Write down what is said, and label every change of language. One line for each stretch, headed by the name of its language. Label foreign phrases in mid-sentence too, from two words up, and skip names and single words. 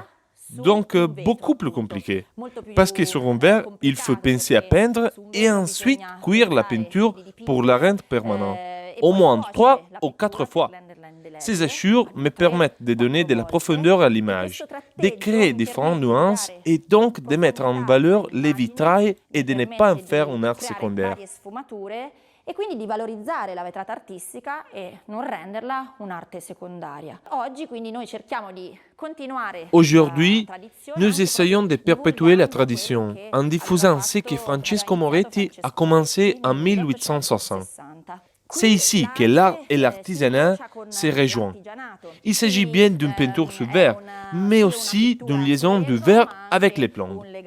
French: Donc beaucoup plus compliqué. Parce que sur un verre, il faut penser à peindre et ensuite cuire la peinture pour la rendre permanente. Au moins 3 ou 4 fois. Ces Asciur me permettent de donner de la profondeur à l'image, de créer différentes nuances et donc de mettre en valeur les vitrailles et de ne pas en faire un art secondaire.
Italian: E quindi di valorizzare la vetrata artistica e non renderla un'arte secondaria. Oggi quindi noi cerchiamo di continuare.
French: Aujourd'hui, nous essayons de perpétuer la tradition en diffusant ce que Francesco Moretti a commencé en 1860. C'est ici que l'art et l'artisanat se rejoignent. Il s'agit bien d'une peinture sur verre, mais aussi d'une liaison du verre avec les plombes.